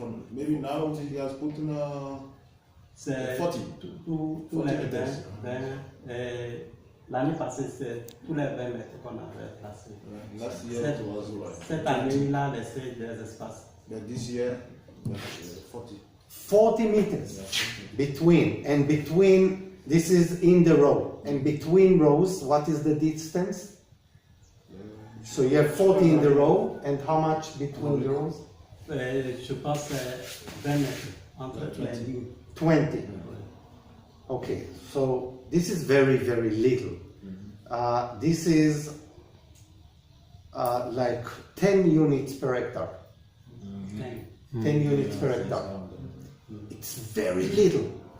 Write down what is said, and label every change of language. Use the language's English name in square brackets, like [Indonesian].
[English] Maybe now he has put in [French] C'est [English] 40. [French] tous les 20. L'année passée, c'est tous les 20 mètres qu'on avait placés. [English] Last year it was right. [French] Cette année, il a laissé des espaces. [English] But this year, 40. 40 meters between, and between, this is in the row, and between rows, what is the distance? So you have 40 in the row, and how much between the rows? [French] Je pense 20 mètres entre les lignes. [English] 20. Okay, so this is very, very little. This is like 10 units per hectare. 10 units per hectare. It's very little.